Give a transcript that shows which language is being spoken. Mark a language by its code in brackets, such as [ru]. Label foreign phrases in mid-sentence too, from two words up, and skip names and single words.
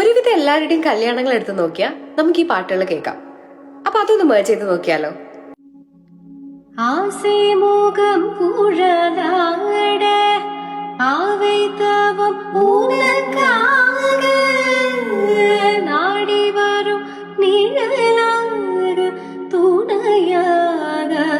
[ml] ഇപ്പോഴത്തെ എല്ലാവരുടെയും കല്യാണങ്ങൾ എടുത്ത് നോക്കിയാൽ നമുക്ക് ഈ പാട്ടുകൾ കേൾക്കാം. അപ്പൊ അതൊന്ന് മേർജ് ചെയ്ത് നോക്കിയാലോ? [ta] ஆசைமுகம் புழலாட ஆவைத்தவம் உனக்காக நாடி வரும் நிழலாக துணையாக